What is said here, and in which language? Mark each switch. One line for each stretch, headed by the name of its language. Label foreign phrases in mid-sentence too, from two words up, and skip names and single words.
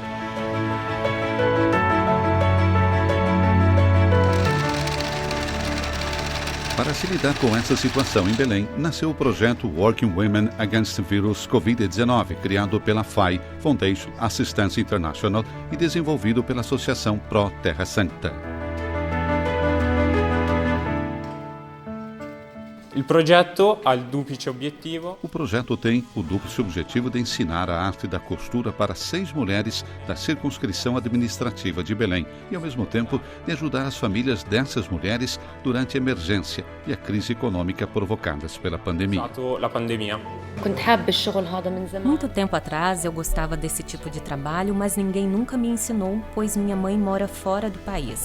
Portuguese: Para se lidar com essa situação em Belém, nasceu o projeto Working Women Against Virus Covid-19, criado pela FAI, Foundation Assistance International, e desenvolvido pela Associação Pro Terra Santa.
Italian: Il progetto ha il duplice obiettivo.
Portuguese: O projeto tem o duplo objetivo de ensinar a arte da costura para 6 mulheres da circunscrição administrativa de Belém e, ao mesmo tempo, de ajudar as famílias dessas mulheres durante a emergência e a crise econômica provocadas pela pandemia. Muito tempo atrás eu gostava desse tipo de trabalho, mas ninguém nunca me ensinou, pois minha mãe mora fora do país.